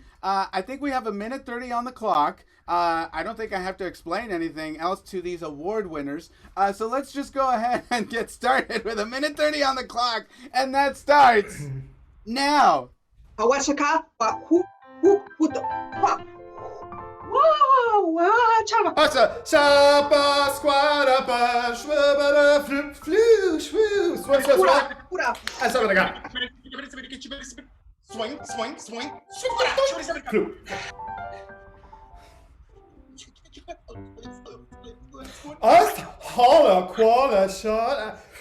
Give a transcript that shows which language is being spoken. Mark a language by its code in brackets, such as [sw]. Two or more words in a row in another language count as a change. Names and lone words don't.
[en] I think we have 1:30 on the clock. I don't think I have to explain anything else to these award winners. So let's just go ahead and get started with 1:30 on the clock, and that starts now. Sapa, squada, shwabada, flu, shwoo, swing, holla, quala, shot.